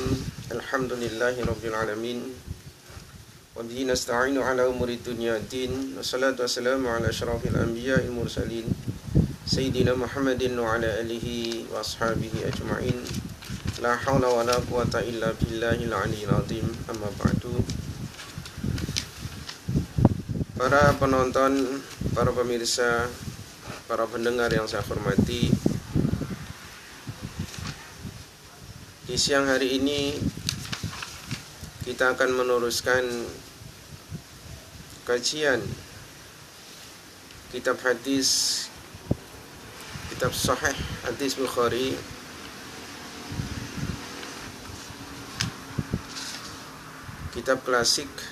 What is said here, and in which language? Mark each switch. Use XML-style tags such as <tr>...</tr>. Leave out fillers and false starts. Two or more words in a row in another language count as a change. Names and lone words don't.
<ar>الحمد لله رب العالمين. وبه نستعين على أمور الدنيا الدين. والصلاة والسلام على أشرف الأنبياء المرسلين سيدنا محمد وعلى آله وأصحابه أجمعين. لا حول ولا قوة إلا بالله العلي العظيم. أما بعد.</ar> <id>Para penonton, para pemirsa, para pendengar yang saya hormati, di siang hari ini kita akan meneruskan kajian kitab hadis, kitab Sahih Hadis Bukhari, kitab klasik.</id>